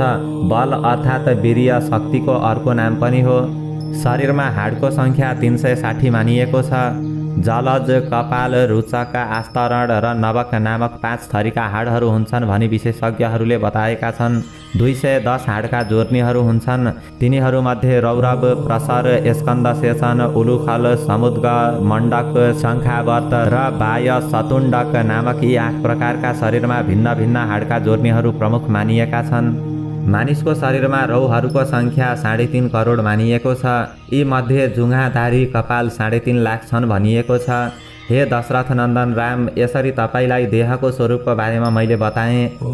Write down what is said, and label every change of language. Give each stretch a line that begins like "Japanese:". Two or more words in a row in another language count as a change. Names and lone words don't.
Nepali: बल अर्थात् वीर्य शक्तिको अर्को नाम पनि हो। शरीरमा हाडको सङ्ख्या 360 मानिएको छ। जलज, कपाल, रुचक, आस्तरण र नवक नामक 5 थरीका हाडहरू हुन्छन् भनी विशेषज्ञहरूले बताएका छन्। 210 हाडका जोर्नीहरू हुन्छन्। तिनीहरूमध्ये रौरव, प्रसर, स्कन्द सेचन, उलुखल, समुद्ग, मण्डक, शङ्खावर्त र बाय सतुण्डक नामक यी 8 प्रकारका शरीरमा भिन्न भिन्न हाडका जोर्नीहरू प्रमुख मानिएका छन्। मानिसको शरीरमा रौहरूको सङ्ख्या 3.5 करोड मानिएको छ। यी मध्ये जुङ्गाधारी कपाल 3.5 लाख छन् भनिएको छ। हे दशरथ नन्दन राम, यसरी तपाईँलाई देहको स्वरूपको बारेमा मैले बताएँ।